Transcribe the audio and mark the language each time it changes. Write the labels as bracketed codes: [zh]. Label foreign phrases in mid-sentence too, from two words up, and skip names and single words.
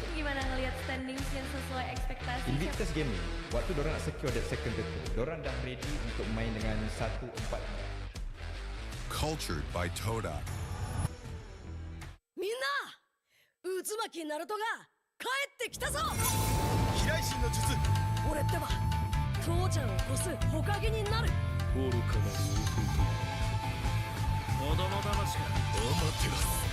[id] Gimana ngelihat standings yang sesuai ekspektasi? [ms] Invictus Gaming, waktu diorang nak [en] secure that second turtle, [ms] diorang dah ready untuk main dengan 1-4. [en] Cultured by Pautan. [ja] みんな渦巻きナルトが帰ってきたぞ。飛来神の術。俺ってば父ちゃんを越す火影になる。愚かなる弟よ。子供魂がアマテラス。